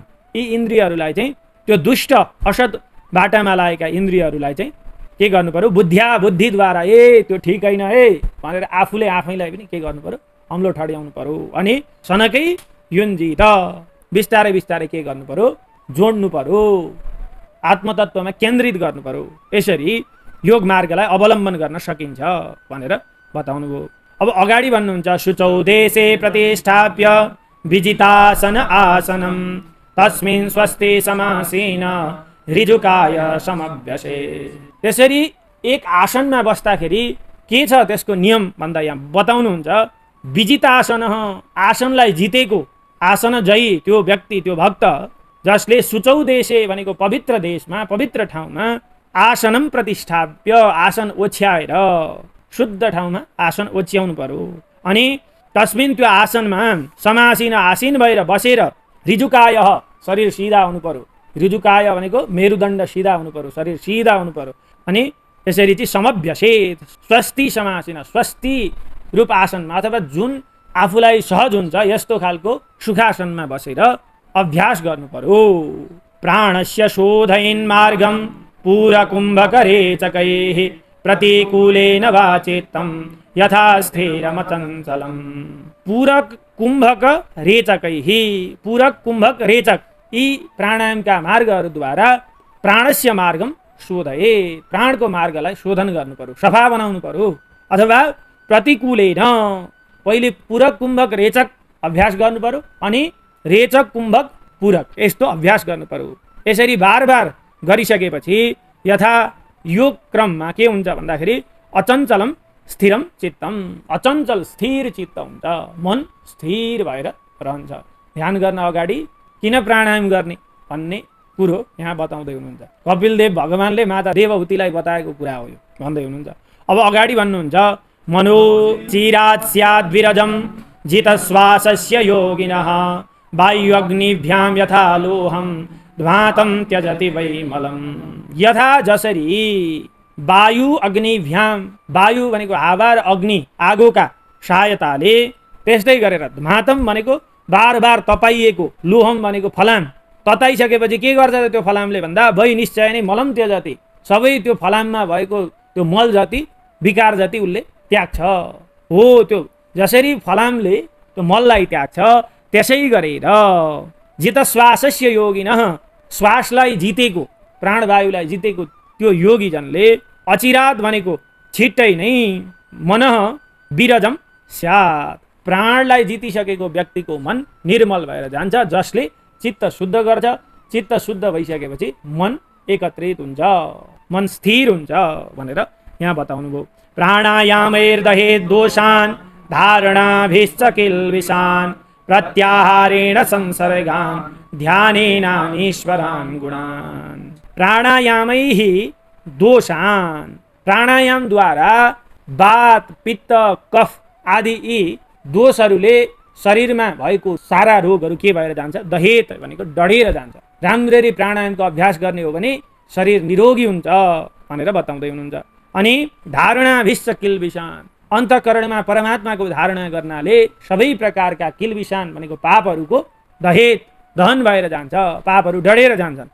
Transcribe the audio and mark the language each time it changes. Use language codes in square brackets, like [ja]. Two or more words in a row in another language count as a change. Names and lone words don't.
[ne] यी इन्द्रियहरूलाई चाहिँ त्यो दुष्ट असत बाटामा लागेका इन्द्रियहरूलाई चाहिँ के गर्नु पर्यो, बुद्धिद्वारा त्यो ठिक होइन भनेर आफूले आफैलाई पनि के गर्नु पर्यो, अम्लो ठड्याउनु पर्यो। अनि [sa] सनकै युञ्जित [ne] बिस्तारै बिस्तारै के गर्नु पर्यो, जोड्नु पर्यो, आत्मतत्त्वमा केन्द्रित गर्नु पर्यो। यसरी योग मार्गलाई अवलम्बन गर्न सकिन्छ भनेर बताउनु भयो। अब अगाडि भन्नुहुन्छ, [sa] शुचौ देशे प्रतिष्ठाप्य विजितासन आसनम तस्मिन् स्वस्ति समासीन ऋजुकाय समभ्यसे। [ne] त्यसरी एक आसनमा बस्दाखेरि के छ त्यसको नियम भन्दा यहाँ बताउनुहुन्छ, विजितासन, आसनलाई जितेको, आसन जयी त्यो व्यक्ति, त्यो भक्त जसले [sa] शुचौ देशे [ne] भनेको पवित्र देशमा, पवित्र ठाउँमा [sa] आसनम प्रतिष्ठाप्य, [ne] आसन ओछ्याएर शुद्ध ठाउँमा आसन ओछ्याउनु पर्यो। अनि तस्मिन् त्यो आसनमा समासीन आसीन भएर बसेर ऋजुकाय शरीर सिधा हुनु पर्यो। ऋजुकाय भनेको मेरुदण्ड सिधा हुनु पर्यो, शरीर सिधा हुनु पर्यो। अनि त्यसरी चाहिँ समभ्यसेत, [sa] स्वस्ति समासीन, [ne] स्वस्ति रूप आसनमा अथवा जुन आफूलाई सहज हुन्छ यस्तो खालको सुखासनमा बसेर अभ्यास गर्नु पर्यो। [sa] प्राणस्य शोधयन् मार्गम पूरकुम्भकरेचकैः प्रतिकूलेन वाचेत्तम यथा स्थिरमचञ्चलम। [ne] पूरक कुम्भक रेचक यी प्राणायामका मार्गहरूद्वारा [sa] प्राणस्य मार्गम शोधये, [ne] प्राणको मार्गलाई शोधन गर्नु पर्यो, सफा बनाउनु पर्यो। अथवा प्रतिकूलेन, पहिले पूरक कुम्भक रेचक अभ्यास गर्नु पर्यो, अनि रेचक कुम्भक पूरक यस्तो अभ्यास गर्नु पर्यो। यसरी बार गरिसकेपछि यथा योग क्रममा के हुन्छ भन्दाखेरि [sa] अचञ्चलम स्थिरम चित्तम, [ne] अचञ्चल स्थिर चित्त हुन्छ, मन स्थिर भएर रहन्छ। ध्यान गर्न अगाडि किन प्राणायाम गर्ने भन्ने कुरो यहाँ बताउँदै हुनुहुन्छ। कपिलदेव भगवानले माता देवहूतिलाई बताएको कुरा हो यो भन्दै हुनुहुन्छ। अब अगाडि भन्नुहुन्छ, [sa] मनोचिरात् स्याद् विरजम जितश्वासस्य योगिनः वायु अग्निभ्याम यथा लोहम ध्वातं त्यजति वैमलम। [ne] यथा जसरी [sa] वायु अग्निभ्याम, [ne] वायु भनेको हावा र अग्नि आगोका सहायताले, त्यस्तै गरेर ध्वातं भनेको बार तताइएको, लोहम भनेको फलाम, तताइसकेपछि के गर्छ त्यो फलामले भन्दा वै निश्चय नै [sa] मलम त्यजति, [ne] सबै त्यो फलाममा भएको त्यो मल जति विकार जति उसले त्याग्छ। हो त्यो जसरी फलामले त्यो मललाई त्याग्छ त्यसै गरेर [sa] जितश्वासस्य योगिनः, [ne] श्वासलाई जितेको, प्राणवायुलाई जितेको त्यो योगीजनले अचिरात भनेको छिट्टै नै [sa] मनः विरजम स्यात्, [ne] प्राणलाई जितिसकेको व्यक्तिको मन निर्मल भएर जान्छ, जसले चित्त शुद्ध गर्छ। चित्त शुद्ध भइसकेपछि मन एकत्रित हुन्छ, मन स्थिर हुन्छ भनेर यहाँ बताउनु भयो। [sa] प्राणायामैर्दहेत् दोषान् धारणाभिश्च किल्बिषान् प्रत्याहारेण संसर्गान् ध्यानेनानीश्वरान् गुणान्। प्राणायामैः दोषान्, [ne] प्राणायामद्वारा वात पित्त कफ आदि यी दोषहरूले शरीरमा भएको सारा रोगहरू के भएर जान्छ, दहेत भनेको डढेर जान्छ। राम्ररी प्राणायामको अभ्यास गर्ने हो भने शरीर निरोगी हुन्छ भनेर बताउँदै हुनुहुन्छ। अनि [sa] धारणाभिश्च किल्बिषान्, [ne] अन्तःकरणमा परमात्माको धारणा गर्नाले सबै प्रकारका किल्बिषान भनेको पापहरूको दहन भएर जान्छ, पापहरू डढेर जान्छन्।